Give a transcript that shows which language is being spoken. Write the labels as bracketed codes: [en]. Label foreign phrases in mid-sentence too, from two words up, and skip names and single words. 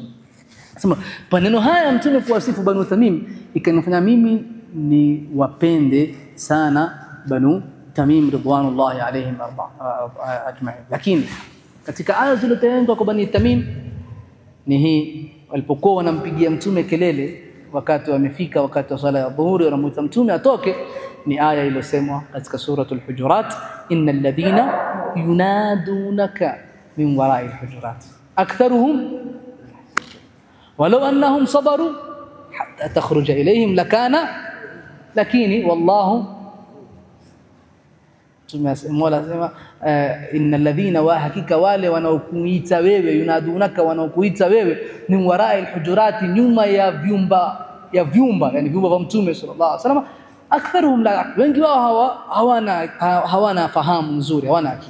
[sw] Sema maneno haya mtume kuwasifu Banu Tamim ikanifanya mimi ni wapende sana Banu Tamim [ar] رضوان الله عليهم أجمعين. [sw] Lakini katika aya zilizotengwa kwa Bani Tamim ni hii, walipokuwa wanampigia mtume kelele wakati wamefika wakati wa sala ya dhuhuri, wanamuita mtume atoke, ni aya iliyosemwa katika suratul Hujurat, [ar] إن الذين ينادونك من وراء الحجرات. أكثرهم ولو أنهم صبروا حتى تخرج إليهم لكان, [sw] lakini wallahu Mola sema [ar] إن الذين, [sw] wa hakika wale wanaokuita wewe, yunadunaka, wanaokuita wewe, [ar] من وراء الحجرات, [sw] nyuma ya vyumba yani vyumba vya Mtume [ar] صلى الله عليه وسلم, أكثرهم لا, [sw] wengi wao hawana fahamu nzuri, hawana akili.